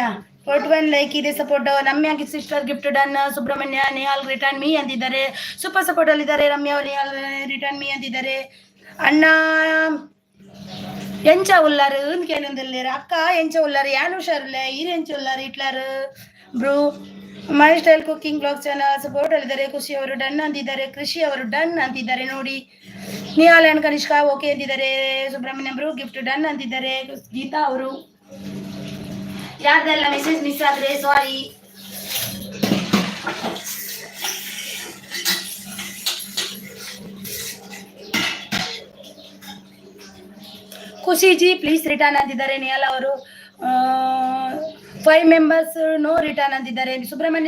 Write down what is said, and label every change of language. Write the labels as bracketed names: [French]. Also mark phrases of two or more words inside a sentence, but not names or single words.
[English] 41 ಲೈಕ್ ಇದೆ. support Ramya sister gift done. [Kannada] ಸುಬ್ರಹ್ಮಣ್ಯ ನಿಹಾಲ್ [English] return me [Kannada] ಅಂತಿದ್ದಾರೆ. [English] super support [Kannada] ಅಲ್ಲಿದ್ದಾರೆ. ರಮ್ಯಾ ನಿಹಾಲ್ [English] return me [Kannada] ಅಂತಿದ್ದಾರೆ. [Tulu] ಅಣ್ಣ ಎಂಚ ಉಲ್ಲಾರು ಕೇನೊಂದಿಲ್ಲೇರು ಅಕ್ಕ ಎಂಚ ಉಲ್ಲಾರು ಯಾನು ಹುಷಾರಿಲ್ಲ ಈರು ಎಂಚ ಉಲ್ಲಾರು ಇಟ್ಲಾರು [Kannada] ಬ್ರೂ [English] my style cooking blog channel support [Kannada] ಅಲ್ಲಿದ್ದಾರೆ ಖುಷಿ ಅವರು ಡನ್ ಅಂತಿದ್ದಾರೆ ಕೃಷಿ ಅವರು ಡನ್ ಅಂತಿದ್ದಾರೆ ನೋಡಿ ನಿಹಾಲ್ ಕನಿಷ್ಕಾ ಓಕೆ ಅಂತಿದ್ದಾರೆ ಸುಬ್ರಹ್ಮಣ್ಯ ಬ್ರೂ [English] gift done [Kannada] ಅಂತಿದ್ದಾರೆ ಗೀತಾ ಅವರು ಯಾರ್ದೆಲ್ಲ [English] message miss [Kannada] ಆದ್ರೆ ಸಾರಿ ಖುಷಿ ಜಿ [English] please return [Kannada] ಅಂತಿದ್ದಾರೆ ನಿಯಲ್ ಅವರು 5 [English] members no return [Kannada] ಅಂತಿದ್ದಾರೆ ಸುಬ್ರಹ್ಮಣ್ಯ